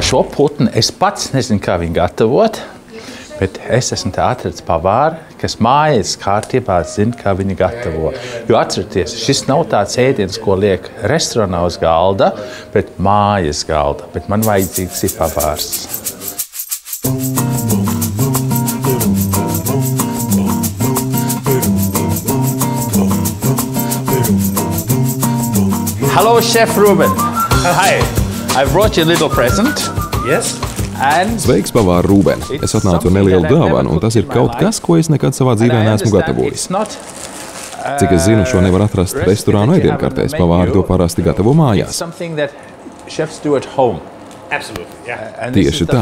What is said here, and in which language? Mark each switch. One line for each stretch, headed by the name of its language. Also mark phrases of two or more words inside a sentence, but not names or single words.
Latvian: šo putnu es pats nezinu, kā viņu gatavot, bet es esmu te atradis pavāru, kas mājas kārtībā zina, kā viņu gatavo. Jo atcerieties, šis nav tāds ēdiens, ko liek restorānā uz galda, bet mājas galda. Bet man vajadzīgs ir pavārs.
English: Hello, Chef Ruben. Hi. I brought you a little present. Yes.
Latvian: Sveiks, pavāri Rūben! Es atnācu ar nelielu dāvanu, un tas ir kaut kas, ko es nekad savā dzīvē neesmu gatavojis. Cik es zinu, šo nevar atrast restorānu ēdienkartēs, pavāri to parasti gatavo mājās. Tieši tā.